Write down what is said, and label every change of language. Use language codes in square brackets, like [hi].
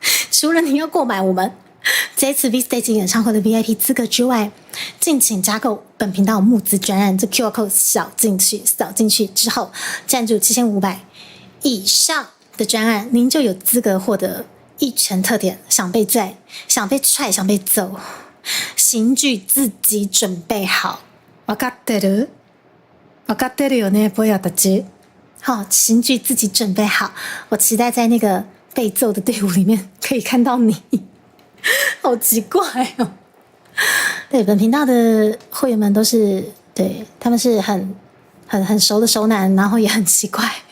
[zh] 除了您要购买我们这次 V Stage 演唱会的 VIP 资格之外，敬请加购本频道募资专案，这 QR code 扫进去之后，赞助7500以上的专案，您就有资格获得一拳特点，想被拽、想被踹、想被揍，刑具自己准备好。 [ja] 分かってる？分かってるよね，ボヤたち。 [zh] 好，刑具自己准备好，我期待在那个被揍的队伍里面可以看到你。好奇怪哦！对，本频道的会员们都是，对，他们是很熟的熟男，然后也很奇怪。